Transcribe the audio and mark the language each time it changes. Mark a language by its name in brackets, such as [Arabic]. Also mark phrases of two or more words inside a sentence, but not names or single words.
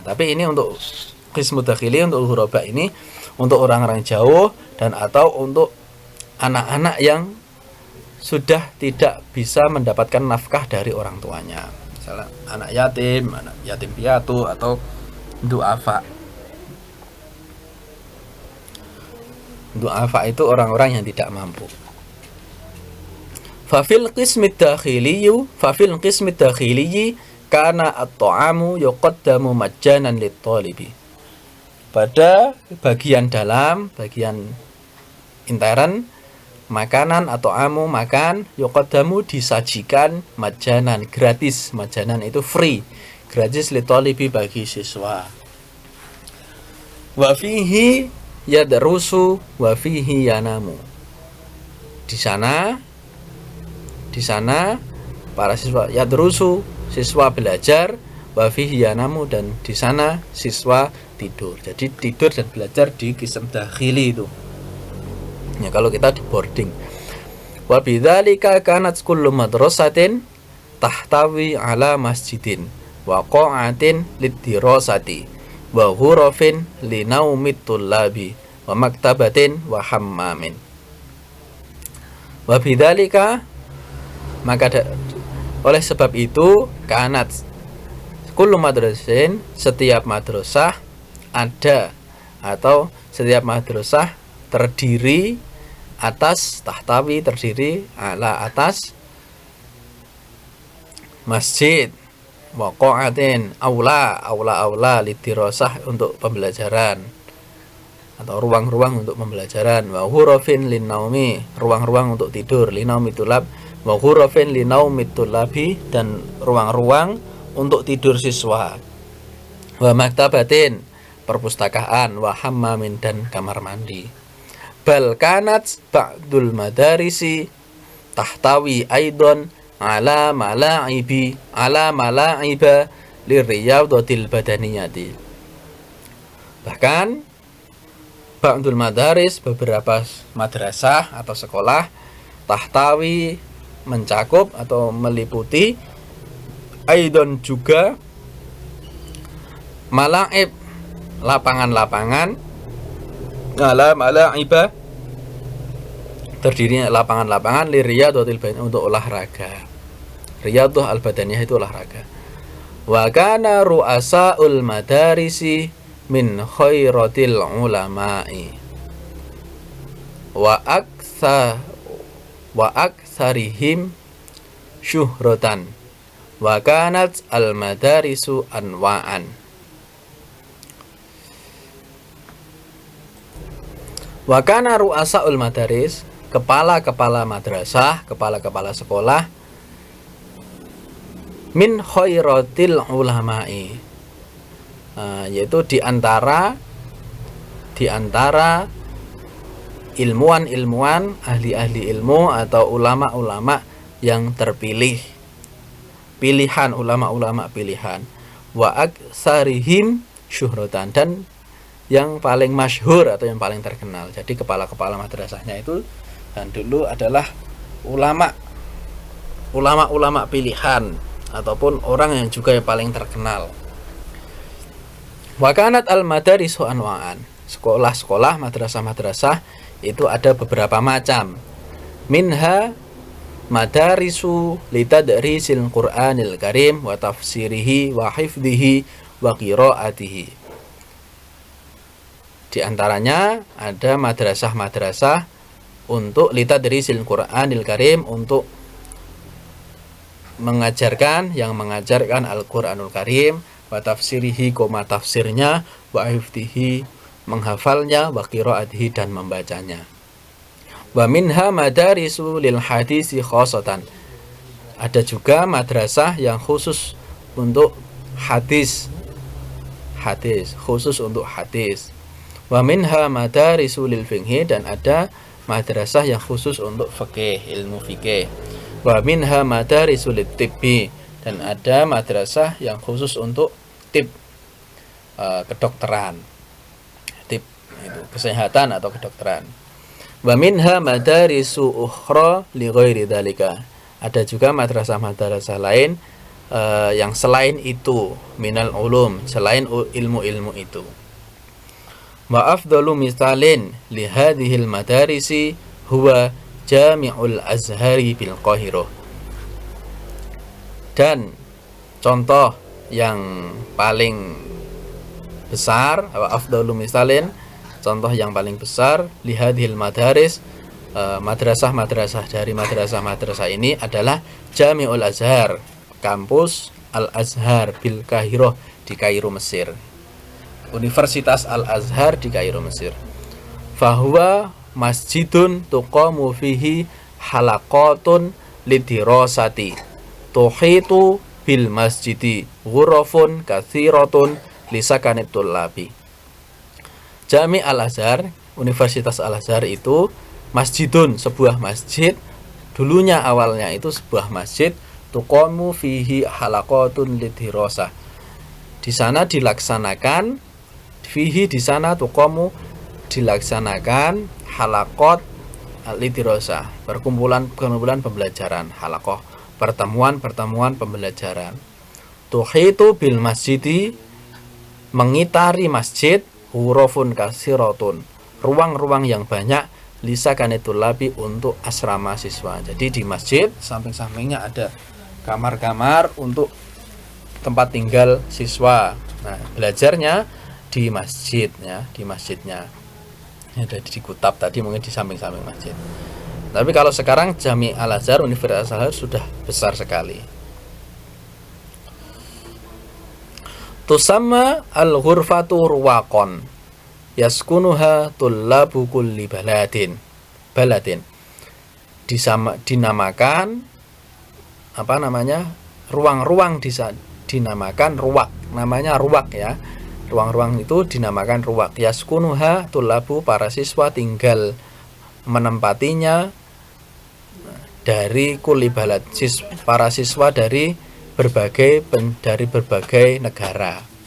[Indonesian] Tapi ini untuk [Arabic] القسم الداخلي, [Indonesian] untuk ghuraba ini untuk orang-orang jauh dan atau untuk anak-anak yang sudah tidak bisa mendapatkan nafkah dari orang tuanya. Misalnya anak yatim piatu atau du'afa. Du'afa itu orang-orang yang tidak mampu. [Arabic] ففي القسم الداخلي كان الطعام يقدم مجانا للطالب. [Indonesian] Pada bagian dalam, bagian intern, makanan atau makan yuqaddamu disajikan majjanan, gratis. Majjanan itu free, gratis lit-talibi bagi siswa. [Arabic] وفيه يدرس وفيه ينام. [Indonesian] Di sana para siswa yadrusu, siswa belajar, [Arabic] وفيه ينام, [Indonesian] dan di sana siswa tidur. Jadi tidur dan belajar di [Arabic] قسم داخلي [Indonesian] itu. Ya, kalau kita di boarding. [Arabic] وبذلك كانت كل مدرسة تحتوي على مسجد وقاعة للدراسة وغرف لنوم الطلاب ومكتبة وحمام. وبذلك, [Indonesian] maka oleh sebab itu, [Arabic] كانت كل مدرسة, [Indonesian] setiap madrasah ada, atau setiap madrasah terdiri atas, tahtawi terdiri ala atas, masjid, waqa'atin aula lidirasah untuk pembelajaran atau ruang-ruang untuk pembelajaran, [Arabic] وغرف لنوم, [Indonesian] ruang-ruang untuk tidur, [Arabic] لنوم طلاب وغرف لنوم طلاب, [Indonesian] dan ruang-ruang untuk tidur siswa, [Arabic] ومكتبة, perpustakaan, وحمام, [Indonesian] dan kamar mandi. [Arabic] بل كانت بعض المدارس تحتوي أيضا على ملاعب للرياضة البدنية. Bahkan بعض المدارس, [Indonesian] beberapa madrasah atau sekolah, tahtawi, mencakup atau meliputi, aidon juga, mala'ib, lapangan-lapangan, [Arabic] على ملاعب, [Indonesian] terdiri lapangan-lapangan, [Arabic] للرياضة البدنية, [Indonesian] untuk olahraga. [Arabic] الرياضة البدنية [Indonesian] itu olahraga. [Arabic] وكان رؤساء المدارس من خيرة العلماء وأكثرهم شهرة وكانت المدارس أنواعا. وكان رؤساء المدارس, [Indonesian] kepala-kepala madrasah, kepala-kepala sekolah, [Arabic] من خيرة العلماء, [Indonesian] yaitu di antara ilmuwan-ilmuwan, ahli-ahli ilmu atau ulama-ulama yang terpilih, pilihan, ulama-ulama pilihan, [Arabic] وأكثرهم شهرة, [Indonesian] dan yang paling masyhur atau yang paling terkenal. Jadi kepala-kepala madrasahnya itu dan dulu adalah ulama-ulama pilihan ataupun orang yang juga yang paling terkenal. [Arabic] وكانت المدارس أنواعا, [Indonesian] sekolah-sekolah, madrasah-madrasah itu ada beberapa macam. [Arabic] منها مدارس لتدريس القرآن الكريم وتفسيره وحفظه وقراءته. [Indonesian] Di antaranya ada madrasah-madrasah untuk [Arabic] لتدريس القرآن الكريم, [Indonesian] untuk mengajarkan Al-Qur'anul Karim, [Arabic] وتفسيره, tafsirnya, وحفظه, menghafalnya, وقراءته, [Indonesian] dan membacanya. [Arabic] ومنها مدارس للحديث خاصة, [Indonesian] ada juga madrasah yang khusus untuk hadis, khusus untuk hadis. [Arabic] ومنها مدارس للفقه, [Indonesian] dan ada madrasah yang khusus untuk fikih, ilmu fikih. [Arabic] ومنها مدارس للطب, [Indonesian] dan ada madrasah yang khusus untuk tib, kedokteran, tib itu kesehatan atau kedokteran. [Arabic] ومنها مدارس أخرى لغير ذلك, [Indonesian] ada juga madrasah-madrasah lain yang selain itu, [Arabic] من العلوم, [Indonesian] selain ilmu-ilmu itu. [Arabic] وأفضل مثال لهذه المدارس هو جامع الأزهر بالقاهرة, [Indonesian] dan contoh yang paling besar, [Arabic] أفضل مثال, [Indonesian] contoh yang paling besar, [Arabic] لهذه المدارس, [Indonesian] madrasah-madrasah, dari madrasah-madrasah ini adalah Jami'ul Azhar, kampus Al-Azhar [Arabic] بالقاهرة, [Indonesian] di Kairo, Mesir. Universitas Al-Azhar di Kairo, Mesir. [Arabic] فهو مسجد تقام فيه حلقات للدراسة تحيط بالمسجد غرف كثيرة لسكن الطلاب. [Indonesian] Jami Al-Azhar, Universitas Al-Azhar itu masjidun, sebuah masjid, dulunya awalnya itu sebuah masjid, [Arabic] تقام فيه حلقات للدراسة, [Indonesian] Di sana dilaksanakan, fihi di sana tuqamu dilaksanakan [Arabic] حلقات الدراسة, [Indonesian] perkumpulan pembelajaran, halaqah, pertemuan pembelajaran. [Arabic] تحيط بالمسجد, [Indonesian] mengitari masjid, [Arabic] حروف كثيرة, [Indonesian] ruang-ruang yang banyak, [Arabic] لسكن الطلاب, [Indonesian] untuk asrama siswa. Jadi di masjid samping-sampingnya ada kamar-kamar untuk tempat tinggal siswa. Nah, belajarnya di masjid ya, di masjidnya. Ada di Kutab tadi, mungkin di samping-samping masjid. Tapi kalau sekarang Jami Al-Azhar, Universitas Al-Azhar sudah besar sekali. [Arabic] تسمى الغرفة رواقا يسكنها طلاب كل بلد. [Indonesian] Dinamakan apa namanya? Ruang-ruang dinamakan ruwaq. Namanya ruwaq ya. Ruang-ruang itu dinamakan ruwaq. [Arabic] يسكنها طلاب, [Indonesian] para siswa tinggal menempatinya, dari [Arabic] كل بلد, [Indonesian] para siswa dari berbagai negara.